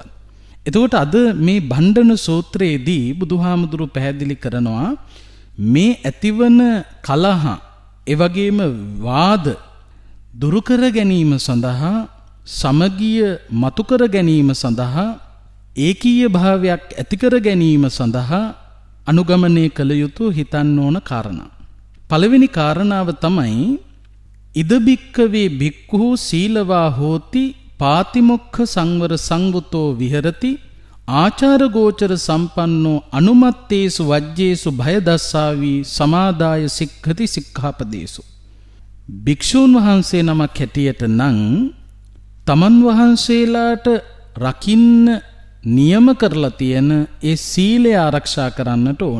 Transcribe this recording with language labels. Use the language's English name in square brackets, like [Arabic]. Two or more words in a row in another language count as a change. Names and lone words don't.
[Sinhala] එතකොට අද මේ භණ්ඩන සූත්‍රයේදී බුදුහාමුදුරු පැහැදිලි කරනවා මේ ඇතිවන කලහ, ඒ වගේම වාද දුරු කර ගැනීම සඳහා, සමගිය මතු කර ගැනීම සඳහා, ඒකීය භාවයක් ඇති කර ගැනීම සඳහා අනුගමනය කළ යුතු හිතන්න ඕන කාරණා. [Pali] පළවෙනි කාරණාව තමයි ඉද බික්කවේ බික්ඛු සීලවා හෝති පාතිමොක්ඛ සංවර සංවුතෝ විහෙරති ආචාර ගෝචර සම්පන්නෝ අනුමත්තේසු වජ්ජේසු භය දස්සාවි සමාදාය සික්ඛති සික්ඛාපදේසු. [Sinhala] භික්ෂූන් වහන්සේ නමක් හැටියට නම් තමන් වහන්සේලාට රකින්න නියම කරලා තියෙන ඒ සීලය ආරක්ෂා කරන්නට ඕන.